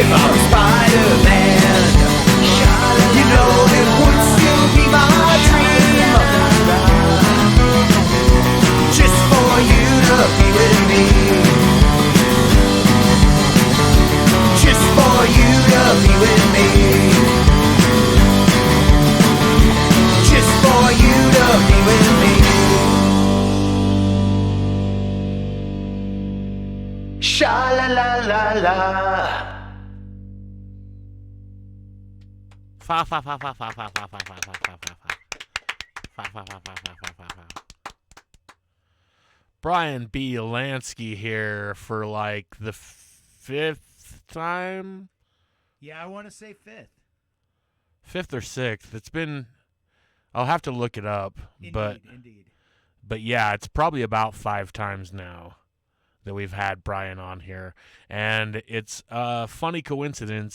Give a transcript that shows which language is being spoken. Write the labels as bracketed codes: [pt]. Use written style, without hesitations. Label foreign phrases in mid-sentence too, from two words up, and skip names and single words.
[en] If I was Spider-Man, you know it would still be my dream, just for you to be with me, just for you to be with me, just for you to be with me. Sha-la-la-la-la. Fa fa fa fa fa fa fa fa fa fa fa fa fa fa fa fa. Bryan Bielanski here for like the fifth time. Yeah, I want to say Fifth or sixth. It's been. I'll have to look it up, Indeed. but yeah, it's probably about 5 times now that we've had Bryan on here, and it's a funny coincidence.